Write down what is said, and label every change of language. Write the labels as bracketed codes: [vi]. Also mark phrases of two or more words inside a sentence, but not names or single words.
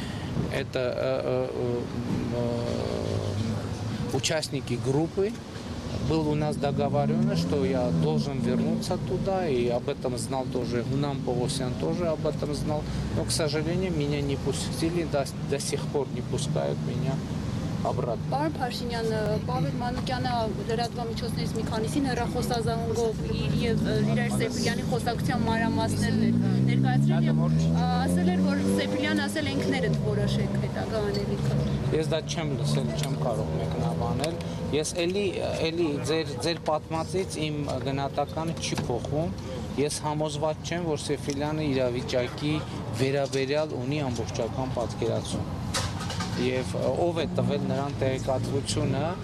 [ru] Это участники группы, был у нас договорено, что я должен вернуться туда, и об этом знал тоже Гунам Погосян, тоже об этом знал, но, к сожалению, меня не пустили, до сих пор не пускают меня обратно. [hy] Պարոն Փաշինյան, Պավել Մանուկյանը լրատվամիջոցներից մի քանիսին հեռախոսազանգով իր եւ Լիրայր Սեփիլյանի խոսակցության մանրամասներն էր ներկայացրել եւ ասել էր, որ Սեփիլյանը ասել է ինքներդ որոշեք հետագա անելիքը։ Ես դա չեմ լսել, չեմ կարող մեկնաբանել։ Ես էլի ձեր պատմածից իմ գնահատականը չի փոխվում։ Ես համոզված չեմ, որ Սեփիլյանը իրավիճակի վերաբերյալ ունի ամբողջական պատկերացում։ Եվ ով է տվել նրան տեղեկատվությունը,